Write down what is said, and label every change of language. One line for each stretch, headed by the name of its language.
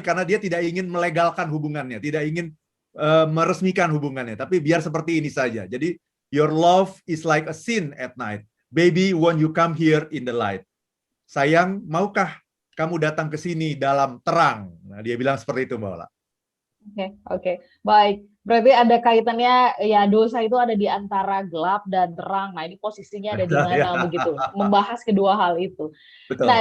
Indonesian: Karena dia tidak ingin melegalkan hubungannya, tidak ingin meresmikan hubungannya, tapi biar seperti ini saja. Jadi
English: your love is like a sin at night. Baby, won't you come here in the light?
Indonesian: Sayang, maukah kamu datang ke sini dalam terang? Nah, dia bilang seperti itu, Mbak Ola. Oke. Baik. Berarti ada kaitannya ya, dosa itu ada di antara gelap dan terang. Nah, ini posisinya ada di mana begitu? Membahas kedua hal itu. Nah,